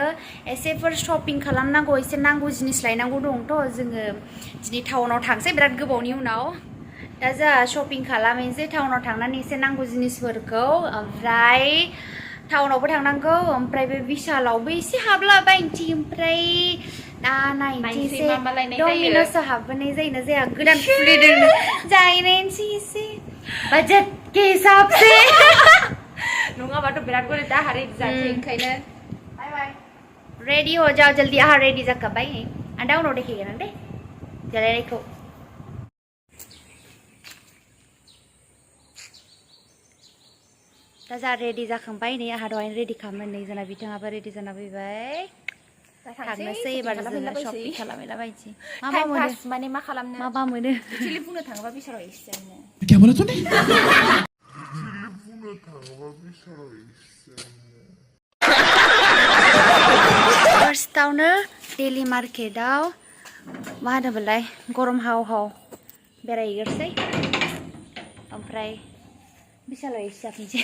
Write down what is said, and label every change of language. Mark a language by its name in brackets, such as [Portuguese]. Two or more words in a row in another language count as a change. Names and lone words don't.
[Bodo] एसेफोर शपिं खालामनांगौ एसे नांगौ जिनिस लायनांगौ दंथ' जोङो दिनै टाउनाव थांसै बिराद गोबावनि उनाव दा जोंहा शपिं खालामनोसै टाउनाव थांनानै एसे नांगौ जिनिसफोरखौ ओमफ्राय टाउनावबो थांनांगौ ओमफ्राय बे बिशालावबो एसे हाबलाबायनोसै ओमफ्राय दा नायनोसै डमिन'सआव हाबबोनाय जायोना जाया गोदान खुलिदों जाहैनायनोसै एसे बाजेट [Hindi] के हिसाब से [Bodo] नङाबाथ' बिराद बोरै दाहा रेडि जानोसै ओंखायनो बाय बाय [Hindi] रेडी हो जाओ जल्दी [Bodo] आहा रेडी जाखाबाय आं दा उनाव देखायगोन दे जालायनायखौ दा जा रेडी जाखांबाय नै आहा दहायनो रेडी खालामनानै नै जोंना बिथाङाबो रेडी जाना फैबाय थांनोसै एबार जोङो शपिं खालामहैलाबायनोसै मा मोनो माने मा खालामनो मा मोनो एक्चुअली बुंनो थाङोबा बिसोराव एसेयानो [Hindi] क्या बोला तूने [Bodo] फार्स्टआवनो डेली मार्केटआव मा होनोमोनलाय गरम हाव हाव बेरायहैग्रोसै ओमफ्राय बिशालाव एसे जाफैनोसै